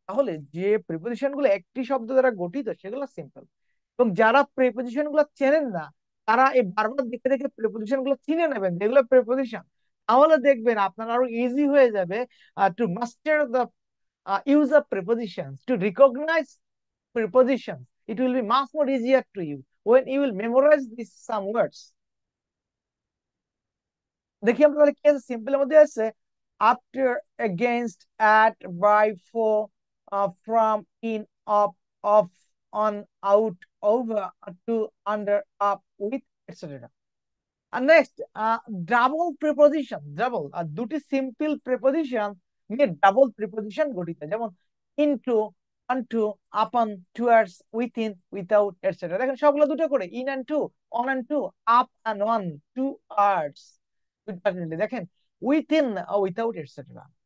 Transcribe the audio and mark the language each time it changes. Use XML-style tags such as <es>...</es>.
<bn>তাহলে যে প্রিপোজিশন গুলো একটি শব্দ দ্বারা গঠিত সেগুলো সিম্পল। এবং যারা প্রিপোজিশন গুলো চেনেন না, তারা এই বারবার দেখে দেখে প্রিপোজিশন গুলো চিনে নেবেন যেগুলো প্রিপোজিশন। তাহলে দেখবেন আপনার আরো</bn> <en>Easy হয়ে যাবে to master the use of prepositions, to recognize prepositions. It will be much more easier to you when you will memorize these some words.</en> <bn>দেখি আমরা তাহলে কি আছে, সিম্পলের মধ্যে আছে after, against, at, by, for, from, in, of, off, on, out, over, to, under, up, with, etc. আর next double preposition, double আর দুটি simple preposition নিয়ে ডাবল প্রিপোজিশন গঠিত, যেমন ইনটু, অনটু, আপন, টুয়ার্ডস, উইথিন, উইথাউট, এটসেট্রা। দেখেন সবগুলো দুটো করে, in and two, on and two, up and on, towards, দেখেন উইথিন, উইথাউট, এটসেট্রা।</bn>